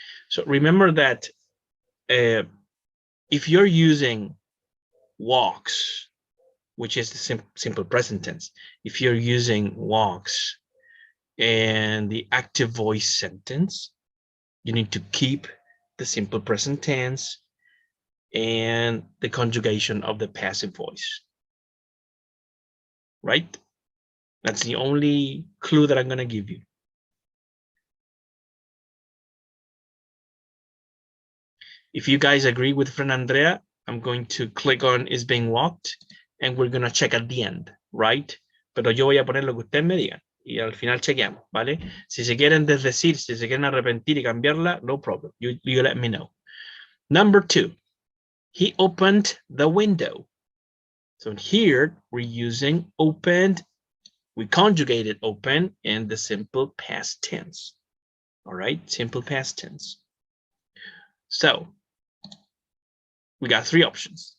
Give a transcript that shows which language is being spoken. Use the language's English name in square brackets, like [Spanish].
[English] So remember that if you're using walks, which is the simple present tense, if you're using walks and the active voice sentence, you need to keep the simple present tense and the conjugation of the passive voice. Right? That's the only clue that I'm going to give you. If you guys agree with Fran Andrea, I'm going to click on is being walked and we're going to check at the end, right? [Spanish] Pero yo voy a poner lo que ustedes me digan y al final chequeamos, ¿vale? Si se quieren desdecir, si se quieren arrepentir y cambiarla, [English] no problem. You let me know. Number two, he opened the window. So here we're using opened. We conjugated open in the simple past tense. All right, simple past tense. So we got three options.